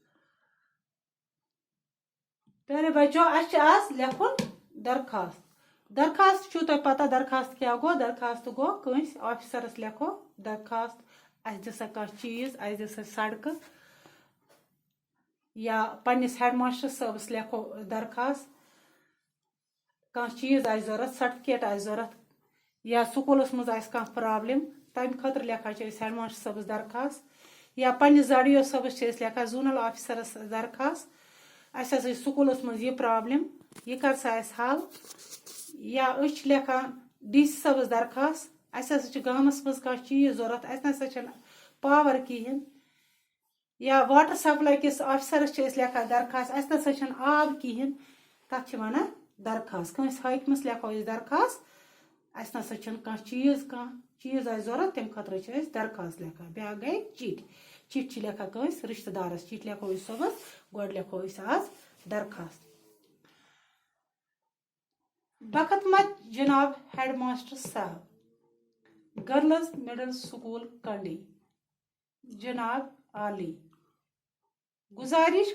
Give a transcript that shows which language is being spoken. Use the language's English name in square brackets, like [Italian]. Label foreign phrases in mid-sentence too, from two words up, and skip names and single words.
[Hindi] प्यारे बच्चों, [Kashmiri] आज लिखुन दरखास्त। दरखास्त छो तो पता दरखास्त क्या गो? दरखास्त गो कंस ऑफिसरस लिखो दरखास्त, अस दिसा कह चीज, अस दिसा सड़क, या पन्निस हेडमास्टर साहबस लिखो दरखास्त, कह चीज आस जरूरत, सर्टिफिकेट आस जरूरत, या स्कूलस मज आस कह प्रॉब्लम, तम खतर लिखा हेडमास्टर साहबस दरखास्त, या पन्निस जड़ियो साहबस लिखा जोनल ऑफिसरस दरखास्त, अस हसा स्कूलस मज यह प्रॉब्लम, यह कर सा अस हल, या लिखान डीसी साहबस दरखास्त, अस हसा गामस मज कह चीज जरूरत, अस नसा पावर कहें, या [English] water supply [Kashmiri] किस ऑफिसरस लिखा दरखास्त, अस नसा आब कहें, तथ वन दरखास्त। कंस हाकिमस लिखो दरखास्त, अस नसा कह चीज आ जरूरत, तम खतर दरखास्त लिखा। ब्या गई चिट, चिट लिखा कंस रिश्तेदारस, चिट लिखो सुबह, गो लिखो आज दरखास्त। बकतमत जनाब हेडमास्टर साहब, [English] girls middle school [Kashmiri] कंडी, जनाब आली, गुजारिश